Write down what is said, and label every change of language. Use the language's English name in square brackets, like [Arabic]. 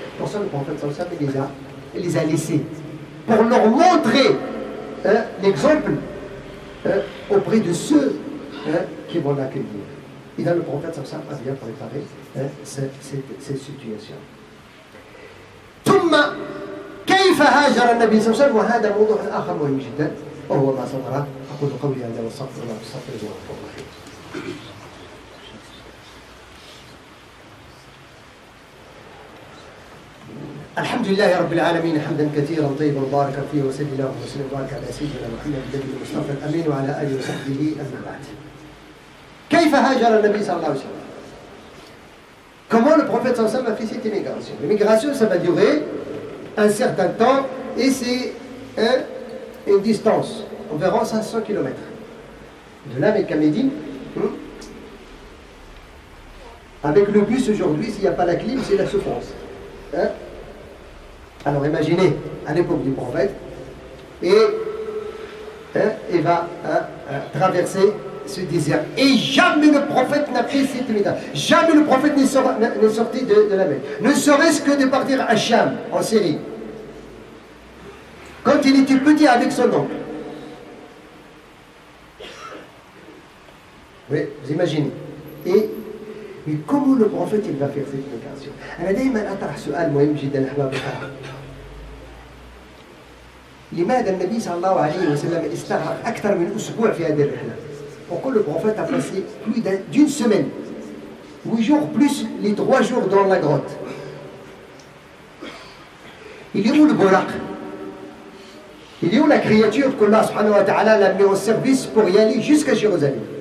[French] Pour ça, le prophète sallallahu alayhi wa sallam, il les a laissés pour leur montrer l'exemple auprès de ceux qui vont l'accueillir. Et là, le prophète sallallahu alayhi wa sallam a bien préparé cette situation. [Arabic] ثم كيف هاجر النبي صلى الله عليه وسلم وهذا موضوع آخر مهم جدا وهو ما صدر. أقول قولي هذا واستغفر الله واستغفر الله الرحيم. الحمد لله رب العالمين حمدا كثيرا طيبا مباركا فيه وصلى الله وسلم وبارك على سيدنا محمد النبي المصطفى الامين وعلى اله وصحبه اما بعد. كيف هاجر النبي صلى الله عليه وسلم؟ [French] Comment le prophète sallallahu alayhi wa sallam a fait cette immigration? L'immigration, ça va durer un certain temps et c'est une distance, environ 500 km. De là, avec Médine, avec le bus aujourd'hui, s'il n'y a pas la clim, c'est la souffrance. Alors imaginez, à l'époque du prophète, et il va traverser ce désert. Et jamais le prophète n'a fait cette méthode. Jamais le prophète n'est sorti de la Mecque. Ne serait-ce que de partir à Cham, en Syrie. Quand il était petit avec son oncle. Oui, vous imaginez. Mais comment le prophète il va faire cette migration? [Arabic] أنا دائما أطرح سؤال مهم جدا أحباب الكرام. لماذا النبي صلى الله عليه وسلم استغرق أكثر من أسبوع في هذه الرحلة؟ [French] Pourquoi le prophète a passé plus d'une semaine, 8 jours plus les 3 jours dans la grotte? Il est où le Buraq? Il est où la créature qu'Allah subhanahu wa ta'ala l'a mis en service pour y aller jusqu'à Jérusalem?